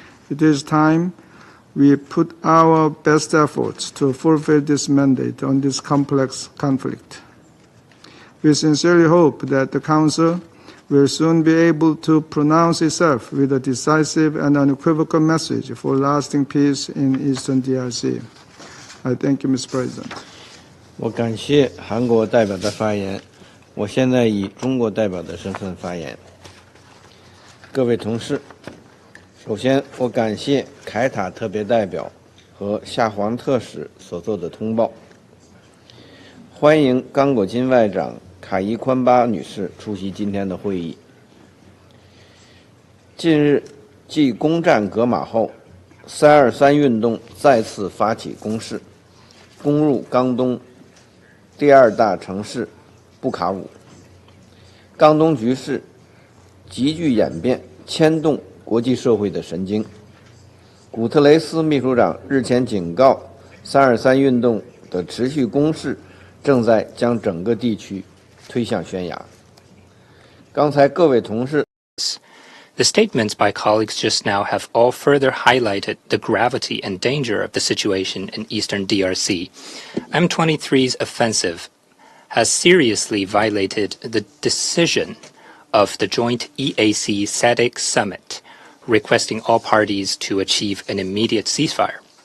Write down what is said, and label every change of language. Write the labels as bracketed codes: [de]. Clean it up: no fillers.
[en] It is time we put our best efforts to fulfill this mandate on this complex conflict. We sincerely hope that the Council will soon be able to pronounce itself with a decisive and unequivocal message for lasting peace in Eastern DRC. I thank you, Mr. President. [zh] 我感谢韩国代表的发言，我现在以中国代表的身份发言。各位同事，首先我感谢凯塔特别代表和夏黄特使所做的通报，欢迎刚果金外长卡伊宽巴女士出席今天的会议。近日，继攻占格马后，323运动再次发起攻势，攻入刚东第二大城市布卡武。刚东局势急剧演变，牵动国际社会的神经。古特雷斯秘书长日前警告，323运动的持续攻势正在将整个地区推向悬崖。刚才各位同事 [en] The statements by colleagues just now have all further highlighted the gravity and danger of the situation in eastern DRC. M23's offensive has seriously violated the decision of the joint EAC SADC summit, requesting all parties to achieve an immediate ceasefire.